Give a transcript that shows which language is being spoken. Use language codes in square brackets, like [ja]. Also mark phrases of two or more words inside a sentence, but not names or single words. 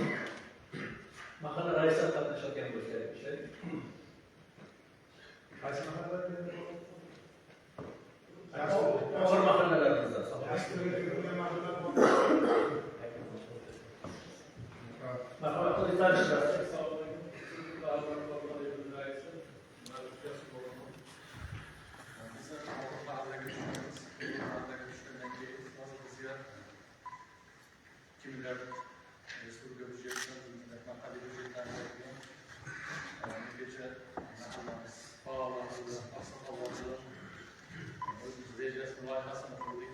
[uz] Mahalla raisi qatnashgan bo'lsa, qaysi mahallalarda? og'ir mahallalarimizda. Mahalla qilishlar. [tr] Kimler Respublika büdjetinden, mahalli büdjetlerden geçen bağlantılı, aksakallarla biz rejasını layihasını kurduk.